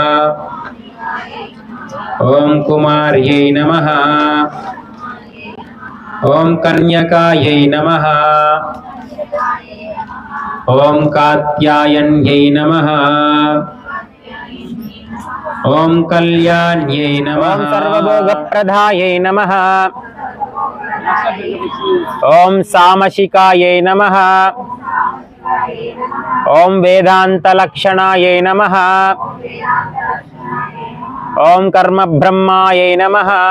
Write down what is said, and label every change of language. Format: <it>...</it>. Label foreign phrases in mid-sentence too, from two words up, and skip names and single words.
<sa>ओम कुमार्यै नमः। ओम कन्यकायै नमः। ओम कात्यायन्यै नमः। ఓం కళ్యాణ్యై నమః. ఓం సర్వభోగప్రదాయై నమః. ఓం సామశికాయై నమః. ఓం వేదాంతలక్షణాయై నమః. ఓం కర్మబ్రహ్మాయై నమః.</sa>